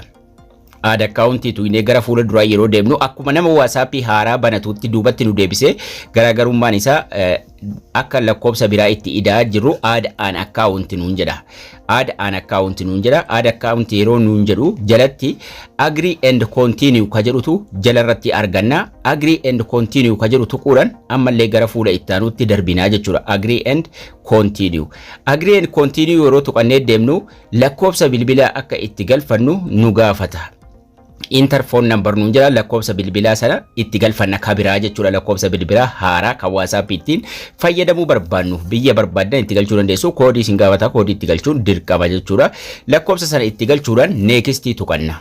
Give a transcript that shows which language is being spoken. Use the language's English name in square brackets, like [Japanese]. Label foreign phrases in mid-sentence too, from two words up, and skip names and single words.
[English] Add account [Oromo] tuqne gara fuula duraa yeroo deemnu akkuma nama WhatsAppii haaraa banatutti duubatti nu deebisee garaagarummaan isaa akka lakkoofsa biraa itti idaa jiru [English] add an account [Oromo] nuun jedha. [English] Add an account [Oromo] nuun jedha. [English] Add account [Oromo] yeroo nuun jedhu jalatti [English] agree and continue [Oromo] ka jedhutu jalarratti arganna. [English] Agree and continue [Oromo] ka jedhu tuquudhaan ammallee gara fuula ittaanutti darbinaa jechuudha. [English] Agree and continue. Agree and continue [Oromo] yeroo tuqannee deemnu lakkoofsa bilbilaa akka itti galfannu nu gaafata. [English] Interphone number [Oromo] nuun jedha. Lakkoofsa bilbilaa sana itti galfanna kabiraa jechuudha. Lakkoofsa bilbilaa haaraa kan WhatsApp ittiin fayyadamuu barbaannu biyya barbaadan itti galchuu dandeessu. Koodii isin gaafata koodii itti galchuun dirqama jechuudha. Lakkoofsa sana itti galchuudhaan next tuqanna.